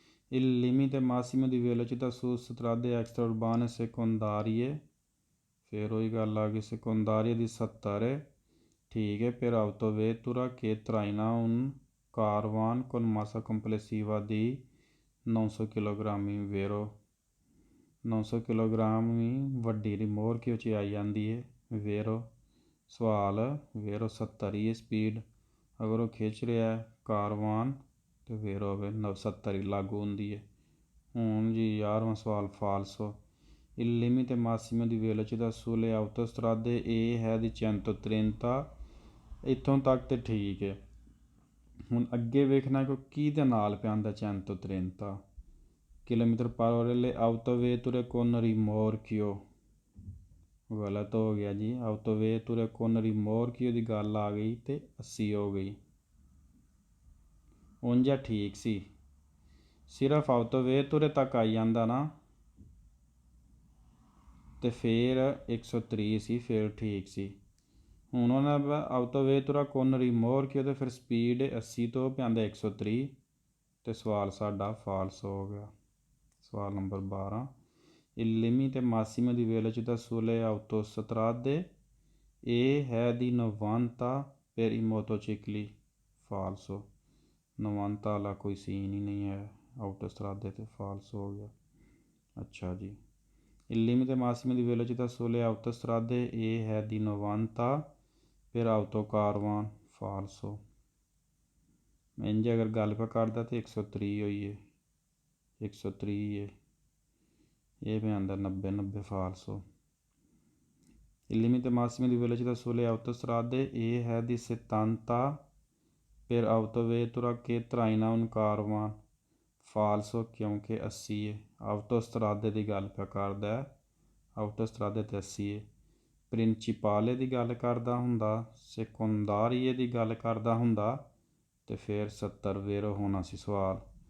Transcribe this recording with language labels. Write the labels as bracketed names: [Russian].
[Italian] Il limite massimo di velocità su strade extraurbane secondarie, [Punjabi] ਫਿਰ ਉਹੀ ਗੱਲ ਆ ਗਈ [Italian] secondarie [Punjabi] ਦੀ 70 ਹੈ, ਠੀਕ ਹੈ। [Italian] Per autovettura che traina un caravan con massa complessiva di 900 kg, vero। [Punjabi] 900 kg ਵੱਡੀ ਰਿਮੋਰਕਿਓ 'ਚ ਆਈ ਜਾਂਦੀ ਹੈ, ਵੇਰੋ। ਸਵਾਲ ਵੇਰੋ 70 ਹੀ ਹੈ ਸਪੀਡ। ਅਗਰ ਉਹ ਖਿੱਚ ਰਿਹਾ ਕਾਰਵਾਨ ਅਤੇ ਫਿਰ ਹੋਵੇ 70 ਹੀ ਲਾਗੂ ਹੁੰਦੀ ਹੈ। ਹੁਣ ਜੀ 11ਵਾਂ ਸਵਾਲ ਫਾਲਸੋ। [Italian] Il limite massimo di velocità sulle autostrade [Punjabi] ਇਹ ਹੈ ਦੀ 130। ਇੱਥੋਂ ਤੱਕ ਤਾਂ ਠੀਕ ਹੈ। ਹੁਣ ਅੱਗੇ ਵੇਖਣਾ ਕਿ ਕਿਹਦੇ ਨਾਲ ਪਿਆ ਆਉਂਦਾ 130 ਕਿਲੋਮੀਟਰ ਪਰ ਓਰੇ ਆਟੋਵੇਤੁਰੇ [Italian] con rimorchio। [Punjabi] ਗਲਤ ਹੋ ਗਿਆ ਜੀ, ਆਟੋਵੇਤੁਰੇ [Italian] con rimorchio [Punjabi] ਦੀ ਗੱਲ ਆ ਗਈ ਅਤੇ 80 ਹੋ ਗਈ। ਉਂਝ ਠੀਕ ਸੀ, ਸਿਰਫ ਆਟੋਵੇਤੁਰੇ ਤੱਕ ਆਈ ਜਾਂਦਾ ਨਾ ਅਤੇ ਫਿਰ 130 ਸੀ, ਫਿਰ ਠੀਕ ਸੀ। ਹੁਣ ਉਹਨਾਂ ਆਟੋਵੇਤੁਰਾ [Italian] con rimorchio [Punjabi] ਅਤੇ ਫਿਰ ਸਪੀਡ 80 ਤੋਂ ਪੈਂਦਾ 130 ਅਤੇ ਸਵਾਲ ਸਾਡਾ ਫਾਲਸ ਹੋ ਗਿਆ। ਸਵਾਲ number 12। [Italian] Il limite massimo di velocità sulle autostrade [Punjabi] ਇਹ ਹੈ ਦੀ 90 [Italian] per i motocicli, ਫਾਲਸੋ। [Punjabi] 90 ਵਾਲਾ ਕੋਈ ਸੀਨ ਹੀ ਨਹੀਂ ਹੈ ਆਟੋਸਟਰਾਦੇ ਤੇ, ਫਾਲਸ ਹੋ ਗਿਆ। ਅੱਛਾ ਜੀ, [Italian] il limite massimo di velocità sulle autostrade [Punjabi] ਇਹ ਹੈ ਦੀ 90 [Italian] per autocaravan, ਫਾਲਸੋ। [Punjabi] ਇੰਝ ਅਗਰ ਗੱਲ ਪਾ ਕਰਦਾ ਤਾਂ 130 ਹੋਈ ਹੈ, 130 ਹੈ। ਇਹ ਵੀ ਆਉਂਦਾ 90 ਫਾਲਸੋ। [Italian] Il limite massimo di velocità sulle autostrade [Punjabi] ਇਹ ਹੈ ਦੀ 70 [Italian] per autovettura che traina un caravan, [Punjabi] ਫਾਲਸੋ, ਕਿਉਂਕਿ 80 ਹੈ। ਆਟੋਸਟਰਾਦੇ ਦੀ ਗੱਲ ਪਿਆ ਕਰਦਾ, ਆਟੋਸਟਰਾਦੇ 'ਤੇ 80 ਹੈ। ਪ੍ਰਿੰਸੀਪਾਲੇ ਦੀ ਗੱਲ ਕਰਦਾ ਹੁੰਦਾ, secondarie ਦੀ ਗੱਲ ਕਰਦਾ ਹੁੰਦਾ ਅਤੇ ਫਿਰ 70 ਵੇਰੋ ਹੋਣਾ ਸੀ ਸਵਾਲ।